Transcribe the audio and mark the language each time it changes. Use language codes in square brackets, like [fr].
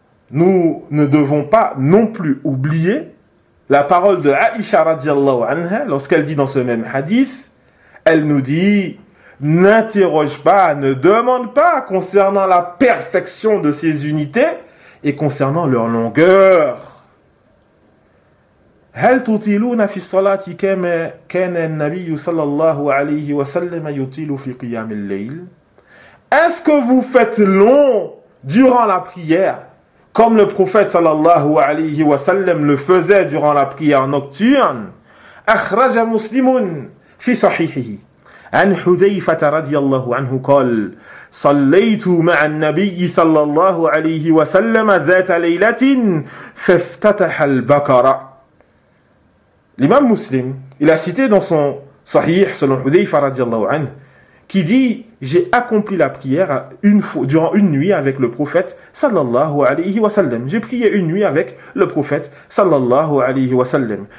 [fr] nous ne devons pas non plus oublier la parole de Aïcha radiallahu anha lorsqu'elle dit dans ce même hadith, elle nous dit, n'interroge pas, ne demande pas concernant la perfection de ces unités et concernant leur longueur. [ar] هل تطيلون في الصلاة كما كان النبي صلى الله عليه وسلم يطيل في قيام الليل? [fr] Est-ce que vous faites long durant la prière comme le prophète sallallahu alayhi wa sallam le faisait durant la prière nocturne? [ar] أخرج مسلمون في صحيحه عن حذيفة رضي الله عنه قال صليت مع النبي صلى الله عليه وسلم ذات ليلة فافتتح البقرة. [fr] L'imam muslim, il a cité dans son sahih selon Hudhayfa رضي الله عنه, qui dit, j'ai accompli la prière durant une nuit avec le prophète sallallahu alayhi wa sallam. J'ai prié une nuit avec le prophète sallallahu alayhi wa sallam.